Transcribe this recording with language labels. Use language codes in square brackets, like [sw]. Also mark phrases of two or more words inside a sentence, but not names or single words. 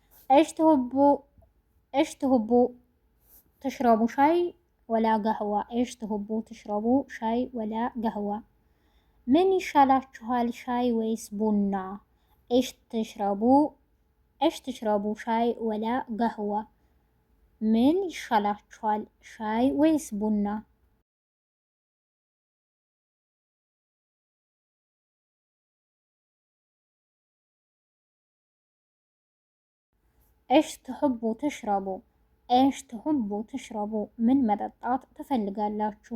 [ar] إيش تحبوا إيش تحبوا تشربوا شاي ولا قهوة؟ إيش تحبوا تشربوا شاي ولا قهوة؟ [am] من ይሻላችኋል ሻይ ወይስ ቡና? [ar] إيش تشربوا إيش تشربوا شاي ولا قهوة؟ [am] من ይሻላችኋል ሻይ ወይስ ቡና? [ar] إيش تحبوا تشربوا إيش تحبوا تشربوا من [am] መጠጣት ትፈልጋላችሁ?